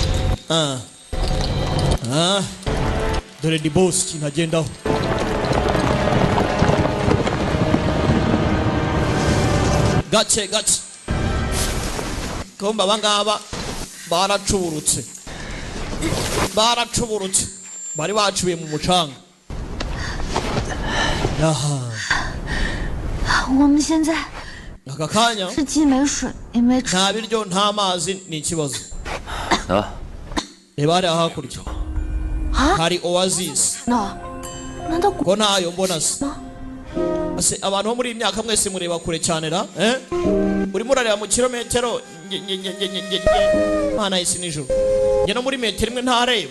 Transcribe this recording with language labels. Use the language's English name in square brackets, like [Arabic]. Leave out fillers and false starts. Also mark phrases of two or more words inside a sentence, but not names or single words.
[Kinyarwanda] Dore di boss kinagendaho. Gace komba bangaba baracuburutse bari bacubiye mu mucanga. [Chinese] 我们现在 [Kinyarwanda] aka kanya [Chinese] 是既没水也没吃。 [Kinyarwanda] nta biryo nta mazi ni ikibazo. Reba hariya hakurya hari oasis. [Chinese] 难道 [Kinyarwanda] ko ntayo mbona se? Ase abantu bo muri iyi myaka mwese mureba kure cyane ra urimo urareba mu kilometero mana isi nijoro njye no muri metero imwe ntareba.